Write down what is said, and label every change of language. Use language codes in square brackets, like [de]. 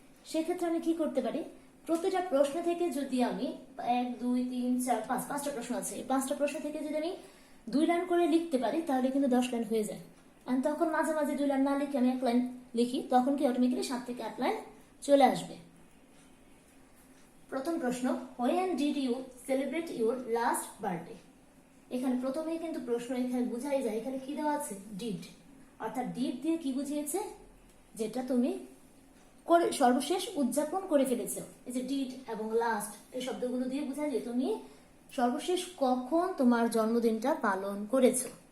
[bn] সেক্ষেত্রে আমি কি করতে পারি, প্রতিটা প্রশ্ন থেকে যদি আমি 1 2 3 4 5 5টা প্রশ্ন আছে, এই 5টা প্রশ্ন থেকে যদি আমি 2 লাইন করে লিখতে পারি তাহলে কিন্তু 10 লাইন হয়ে যায়। আর তখন মাঝে মাঝে 2 লাইন না লিখে আমি 1 লাইন লিখি, তখন কি অটোমেটিক্যালি 7 থেকে 8 লাইন চলে আসবে। প্রথম প্রশ্ন, [en] when did you celebrate your last birthday? [bn] এখানে প্রথমেই কিন্তু প্রশ্ন এখানে বুঝাই যায়, এখানে কি দেওয়া আছে, ডিড। অর্থাৎ ডিড দিয়ে কি বুঝিয়েছে, যেটা তুমি সর্বশেষ উদযাপন করে ফেলেছো। এই যে ডিড এবং লাস্ট এই শব্দগুলো দিয়ে বোঝায় যে তুমি সর্বশেষ কখন তোমার জন্মদিনটা পালন করেছো।